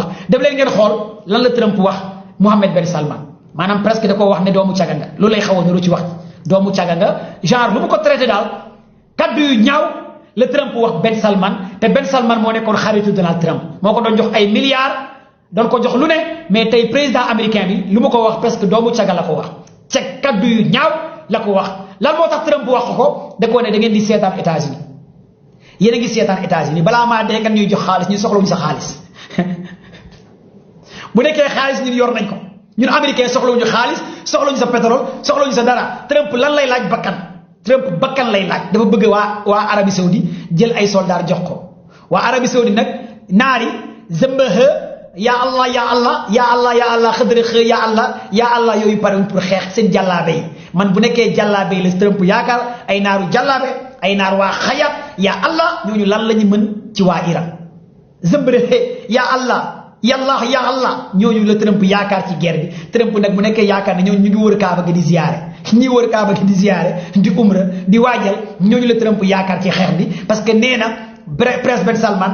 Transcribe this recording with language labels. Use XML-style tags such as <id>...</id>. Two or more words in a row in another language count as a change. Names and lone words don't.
<wo>def leen ngeen xool lan la Trump wax Mohammed Ben Salman maanaam presque da koo wax ne doomu caga nga loolu lay xaw a niru ci wax doomu caga nga genre lu mu ko traité daal kaddu yu ñaaw la Trump wax Ben Salman te Ben Salman moo nekkoon xaritu Donald Trump moo ko doon jox ay milliards doon ko jox lu ne mais tey</wo> <fr>président américain</fr> <wo>bi lu mu ko wax presque doomu caga la ko wax ca kaddu yu ñaaw la ko wax lan moo tax Trump wax ko da koo ne da ngeen di seetaan États-Unis yéen a ngi seetaan États-Unis balaa maa dee kan ñuy jox xaalis ñun soxlawuñu sa xaalis bu nekkee xaalis ñun yor nañ ko ñun américain soxlawuñu xaalis soxlawuñu sa pétrole soxlawuñu sa dara Trump lan lay laaj bakkan Trump bakkan lay laaj dafa bëgg waa Arabie Saoudi jël ay soldats jox ko waa Arabie Saoudi nag naari zëmbaxa</wo> <ar>يا الله يا الله يا الله يا الله</ar> <wo>xëdëra xë</wo> <ar>يا الله يا الله</ar> <wo>yooyu</wo> <fr>pare pour</fr> <wo>xeex seen jàllaabe yi man bu nekkee jàllaabe yi la Trump yaakaar ay naaru jàllaabe ay naar waa xayat</wo> <ar>يا الله</ar> <wo>ñooñu lan la ñu mën ci waa Iran zëmbëra</wo> <ar>يا الله</ar> <wo>yàlla</wo> <ar>يا الله</ar> <wo>ñooñu la Trump yaakaar ci guerre bi Trump nag bu nekkee yaakaar ne ñooñu ñu ngi wër Kaaba gi di ziyaare ñi wër Kaaba gi di ziyaare di umra di waajal ñooñu la Trump yaakaar ci xeex bi</wo> <fr>parce que</fr> <wo>nee na Prince Ben Salman</wo>